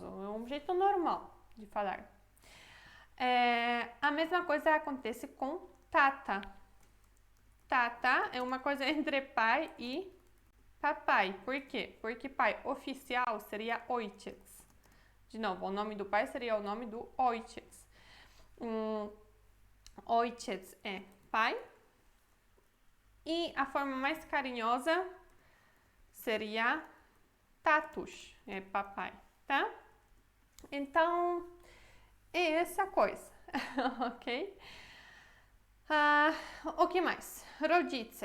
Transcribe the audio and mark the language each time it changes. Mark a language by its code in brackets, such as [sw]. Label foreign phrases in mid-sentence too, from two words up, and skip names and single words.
[pt] É um jeito normal de falar. A mesma coisa acontece com tata. Tata é uma coisa entre pai e papai. Por quê? Porque pai oficial seria ojciec. De novo, o nome do pai seria o nome do ojciec. Ojciec é pai. E a forma mais carinhosa seria tatuś, é papai, tá? Então, é essa coisa, ok? O que mais? Rodzice.